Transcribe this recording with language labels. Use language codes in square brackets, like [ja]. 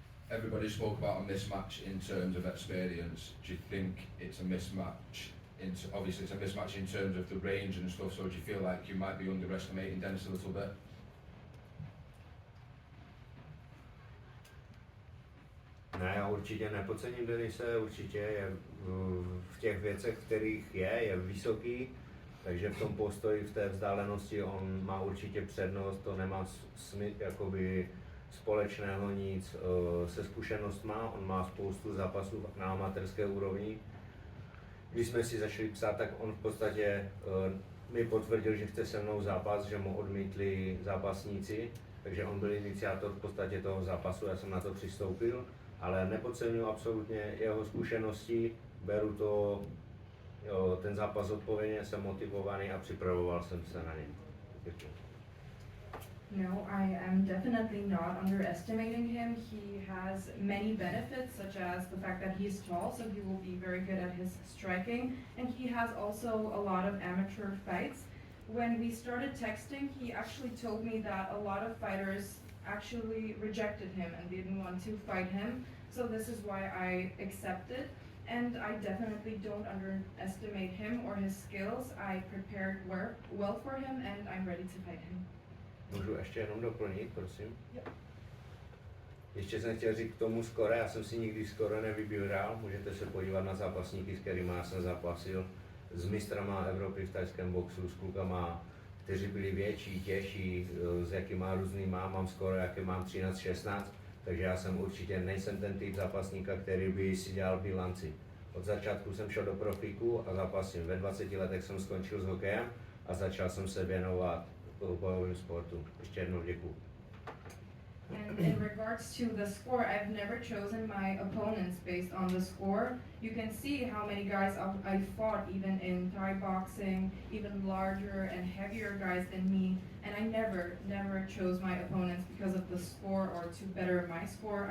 [en] Everybody spoke about a mismatch in terms of experience. Do you think it's a mismatch? Obviously, it's a mismatch in terms of the range and stuff. So do you feel like you might be underestimating Dennis a little bit? [cs] Ne, já určitě nepodcením Denise, určitě je v těch věcech, kterých je vysoký, takže v tom postoji, v té vzdálenosti on má určitě přednost, to nemá jakoby společného nic se zkušenostma, on má spoustu zápasů na amatérské úrovni. Když jsme si začali psát, tak on v podstatě mi potvrdil, že chce se mnou zápas, že mu odmítli zápasníci takže on byl iniciátor v podstatě toho zápasu, já jsem na to přistoupil, ale nepodceňuji absolutně jeho zkušenosti, beru to, jo, ten zápas odpovědně, jsem motivovaný a připravoval jsem se na něj. Děkuji. [en] No, I am definitely not underestimating him. He has many benefits, such as the fact that he is tall, so he will be very good at his striking, and he has also a lot of amateur fights. When we started texting, he actually told me that a lot of fighters actually rejected him and didn't want to fight him, so this is why I accepted. And I definitely don't underestimate him or his skills. I prepared well for him and I'm ready to fight him. [cs] Můžu ještě jenom doplnit, prosím? [en] Yep. [cs] Ještě jsem chtěl říct k tomu skore, já jsem si nikdy skoro nevybíral, můžete se podívat na zápasníky, s kterými jsem zápasil, s mistrama Evropy v tajském boxu, s klukama, kteří byli větší, těžší, s jakýma různýma, mám skoro, jaké mám 13-16, takže já jsem určitě nejsem ten typ zápasníka, který by si dělal bilanci. Od začátku jsem šel do profíku a zápasím. Ve 20 letech jsem skončil s hokejem a začal jsem se věnovat bojovým sportu. Ještě jednou děkuju. [en] And in regards to the score, I've never chosen my opponents based on the score. You can see how many guys I fought, even in Thai boxing, even larger and heavier guys than me, and I never chose my opponents because of the score or to better my score.